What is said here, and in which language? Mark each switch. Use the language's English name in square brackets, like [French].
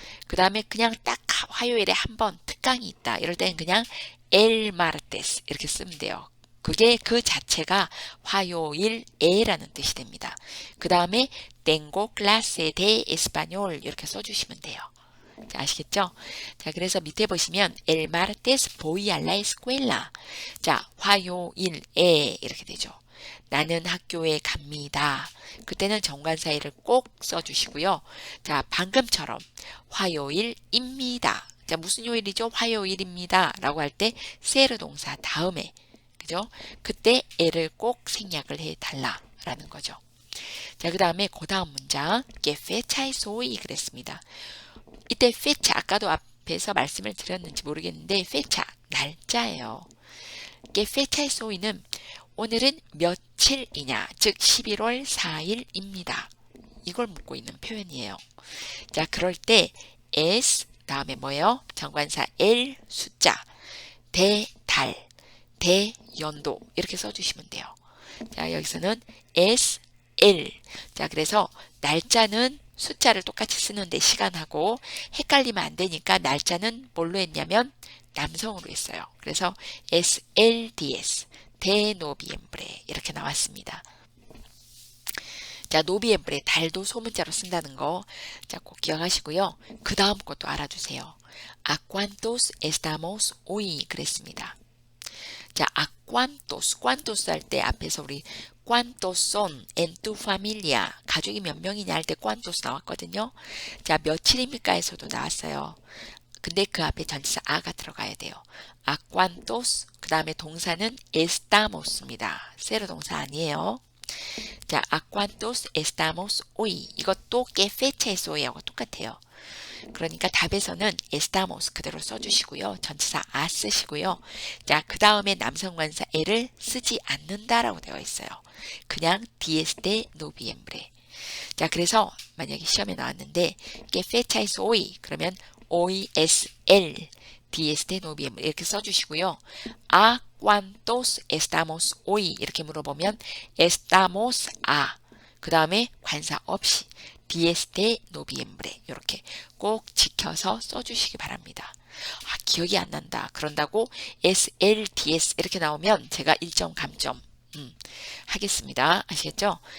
[Korean] 그 다음에 그냥 딱 화요일에 한 번 특강이 있다. 이럴 때는 그냥 [Spanish] el martes [Korean] 이렇게 쓰면 돼요. 그게 그 자체가 화요일에라는 뜻이 됩니다. 그 다음에 [Spanish] tengo clase de español [Korean] 이렇게 써주시면 돼요. 자, 아시겠죠? 자, 그래서 밑에 보시면 [Spanish] el martes voy a la escuela. [Korean] 자, 화요일에 이렇게 되죠. 나는 학교에 갑니다. 그때는 정관사의를 꼭 써주시고요. 자, 방금처럼 화요일입니다. 자, 무슨 요일이죠? 화요일입니다. 라고 할 때 세르 동사 다음에 그죠? 그때 애를 꼭 생략을 해달라라는 거죠. 자, 그 다음에 그 다음 문장 [Spanish] que fecha es hoy [Korean] 그랬습니다. 이때 fecha 아까도 앞에서 말씀을 드렸는지 모르겠는데 fecha 날짜예요. [Spanish] que fecha es hoy [Korean] 는 오늘은 며칠이냐, 즉 11월 4일입니다. 이걸 묻고 있는 표현이에요. 자, 그럴 때 es 다음에 뭐예요? 정관사 el 숫자, 대 달, 대 연도 이렇게 써주시면 돼요. 자, 여기서는 es el. 자, 그래서 날짜는 숫자를 똑같이 쓰는데 시간하고 헷갈리면 안 되니까 날짜는 뭘로 했냐면 남성으로 했어요. [Spanish] 그래서 es el 10 de noviembre [Korean] 이렇게 나왔습니다. 자, 노비엠브레 달도 소문자로 쓴다는 거, 자, 꼭 기억하시고요. 그 다음 것도 알아두세요. [Spanish] ¿A cuántos estamos hoy? [Korean] 그랬습니다. [Spanish] 자, ¿a cuántos? cuántos [Korean] 할 때 앞에서 우리 [Spanish] cuántos son en tu familia? [Korean] 가족이 몇 명이냐 할 때 cuántos 나왔거든요. 자, 며칠입니까에서도 나왔어요. 근데 그 앞에 전치사 a가 들어가야 돼요. [Spanish] ¿A cuántos? [Korean] 그 다음에 동사는 estamos입니다. 세로 동사 아니에요. [Spanish] 자, ¿a cuántos estamos hoy? [Korean] 이것도 [Spanish] que fecha es hoy [Korean] 하고 똑같아요. 그러니까 답에서는 estamos 그대로 써주시고요. 전치사 a 쓰시고요. 자, 그 다음에 남성관사 e를 쓰지 않는다라고 되어 있어요. [Spanish] 그냥 10 de noviembre. [Korean] 자, 그래서 만약에 시험에 나왔는데 [Spanish] que fecha es hoy? [Korean] 그러면 [Spanish] hoy es el 10 de noviembre [Korean] 이렇게 써주시고요. [Spanish] ¿A cuántos estamos hoy? [Korean] 이렇게 물어보면 estamos a 그 다음에 관사 없이 [Spanish] 10 de noviembre [Korean] 이렇게 꼭 지켜서 써주시기 바랍니다. 아, 기억이 안 난다. 그런다고 SLDS 이렇게 나오면 제가 1점 감점 하겠습니다. 아시겠죠?